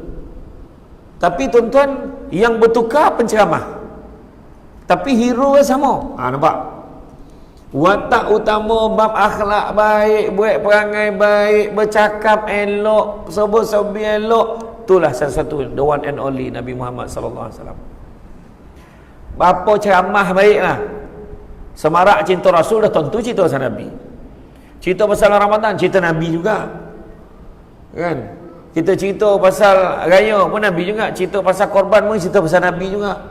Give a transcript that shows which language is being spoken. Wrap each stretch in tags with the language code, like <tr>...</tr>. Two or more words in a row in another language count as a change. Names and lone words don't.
<ms>Tapi tuan-tuan, yang bertukar penceramah, tapi hero sama. Nampak? Watak utama bab akhlak baik, buat perangai baik, bercakap elok, serba-serbi elok. Itulah salah satu,</ms> <en>the one and only Nabi Muhammad</en> <ar>sallallahu alaihi wasallam.</ar> <ms>Apa ceramah baiklah. Semarak cinta Rasul dah tentu cerita pasal Nabi. Cerita pasal Ramadan, cerita Nabi juga. Kan? Kita cerita pasal raya pun Nabi juga. Cerita pasal korban pun cerita pasal Nabi juga.</ms>